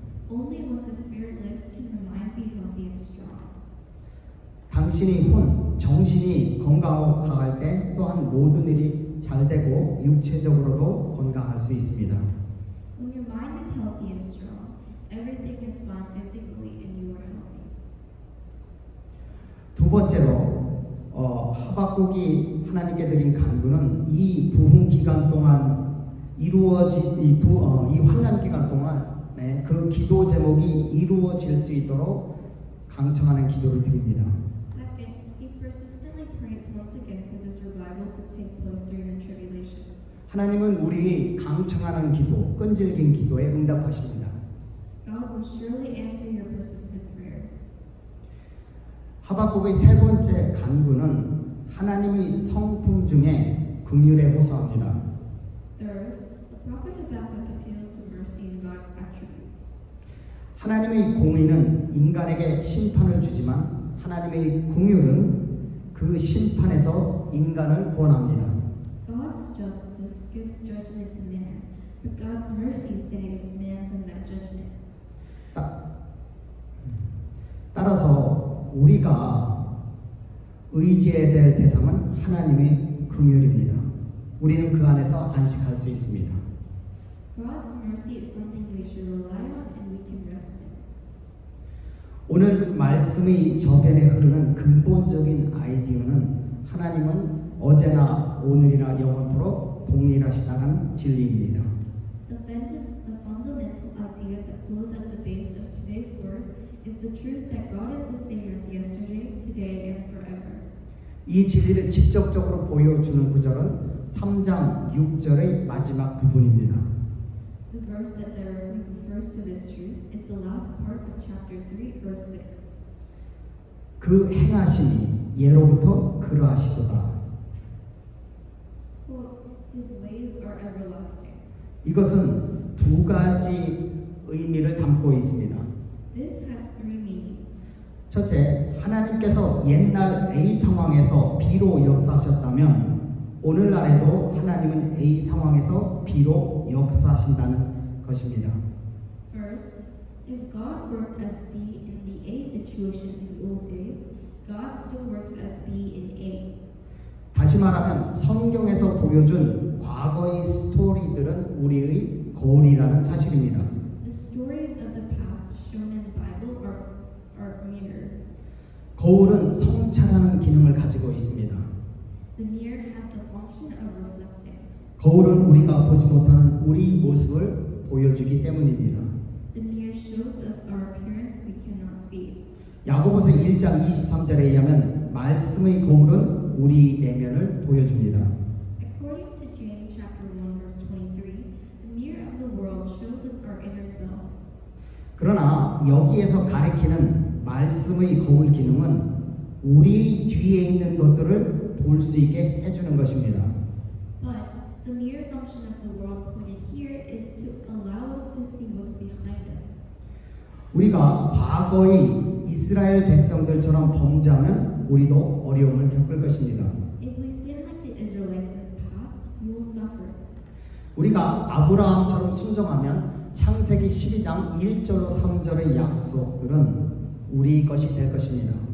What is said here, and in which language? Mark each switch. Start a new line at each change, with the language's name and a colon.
English: Only when the spirit lives can the mind be healthy and strong.
Korean: 당신이 혼, 정신이 건강하고 강할 때 또한 모든 일이 잘 되고 육체적으로도 건강할 수 있습니다.
English: When your mind is healthy and strong, everything is fine physically and you are healthy.
Korean: 두 번째로 하박국이 하나님께 드린 간구는 이 부흥 기간 동안 이루어진 이 환난 기간 동안 그 기도 제목이 이루어질 수 있도록 강청하는 기도를 드립니다.
English: Second, he persistently prays once again for this revival to take place during the tribulation.
Korean: 하나님은 우리 강청하는 기도, 끈질긴 기도에 응답하십니다.
English: God will surely answer your persistent prayers.
Korean: 하박국의 세 번째 간구는 하나님의 성품 중에 긍휼에 호소합니다.
English: Third, the prophet Habakkuk appeals to mercy in God's attributes.
Korean: 하나님의 공의는 인간에게 심판을 주지만 하나님의 긍휼은 그 심판에서 인간을 구원합니다.
English: God's justice gives judgment to man, but God's mercy saves man from that judgment.
Korean: 따라서 우리가 의지해야 될 대상은 하나님의 긍휼입니다. 우리는 그 안에서 안식할 수 있습니다.
English: God's mercy is something we should rely on and we can rest in.
Korean: 오늘 말씀의 저변에 흐르는 근본적인 아이디어는 하나님은 어제나 오늘이나 영원토록 동일하시다는 진리입니다.
English: The fundamental idea that flows at the base of today's word is the truth that God is the same as yesterday, today, and forever.
Korean: 이 진리를 직접적으로 보여주는 구절은 3장 6절의 마지막 부분입니다.
English: The verse that directly refers to this truth is the last part of chapter 3, verse 6.
Korean: 그 행하심이 예로부터 그러하시도다.
English: Quote, His ways are everlasting.
Korean: 이것은 두 가지 의미를 담고 있습니다.
English: This has three meanings.
Korean: 첫째, 하나님께서 옛날 A 상황에서 B로 역사하셨다면 오늘날에도 하나님은 A 상황에서 B로 역사하신다는 것입니다.
English: First, if God worked as B in the A situation in the old days, God still works as B in A.
Korean: 다시 말하면 성경에서 보여준 과거의 스토리들은 우리의 거울이라는 사실입니다.
English: The stories of the past shown in the Bible are mirrors.
Korean: 거울은 성찰하는 기능을 가지고 있습니다.
English: The mirror has the function of reflecting.
Korean: 거울은 우리가 보지 못하는 우리 모습을 보여주기 때문입니다.
English: The mirror shows us our appearance we cannot see.
Korean: 야고보서 1장 23절에 의하면 말씀의 거울은 우리 내면을 보여줍니다.
English: According to James chapter 1 verse 23, the mirror of the world shows us our inner self.
Korean: 그러나 여기에서 가리키는 말씀의 거울 기능은 우리 뒤에 있는 것들을 볼 수 있게 해주는 것입니다.
English: But the mirror function of the world pointed here is to allow us to see what's behind us.
Korean: 우리가 과거의 이스라엘 백성들처럼 범죄하면 우리도 어려움을 겪을 것입니다.
English: If we sin like the Israelites in the past, we will suffer.
Korean: 우리가 아브라함처럼 순종하면 창세기 12장 1절로 3절의 약속들은 우리 것이 될 것입니다.